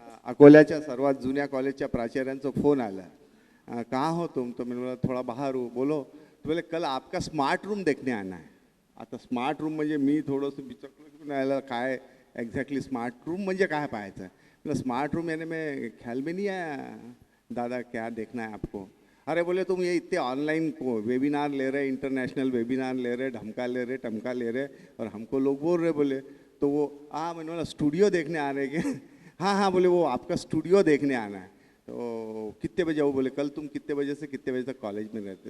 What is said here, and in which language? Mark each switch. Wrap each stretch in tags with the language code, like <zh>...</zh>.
<mr>अकोल्याच्या सर्वात जुन्या कॉलेजच्या प्राचार्यांचा फोन आला,</mr> <hi>कहाँ हो तुम? तो मैंने बोला थोड़ा बाहर हूँ. बोलो तो बोले कल आपका स्मार्ट रूम देखने आना है.</hi> <mr>आता स्मार्ट रूम म्हणजे मी थोडंसं विचारलं काय एक्झॅक्टली स्मार्ट रूम म्हणजे काय पाहायचं आहे.</mr> <hi>मतलब स्मार्ट रूम यानी मैं ख्याल में नहीं आया दादा, क्या देखना है आपको? अरे बोले तुम ये इतने ऑनलाइन वेबिनार ले रहे, इंटरनेशनल वेबिनार ले रहे, ढमका ले रहे, टमका ले रहे, और हमको लोग बोल रहे. बोले तो वो मैंने बोला स्टूडियो देखने आ रहे क्या? हाँ बोले वो आपका स्टूडियो देखने आना है. तो कितने बजे आओ? बोले कल तुम कितने बजे से कितने बजे तक कॉलेज में रहते?</hi>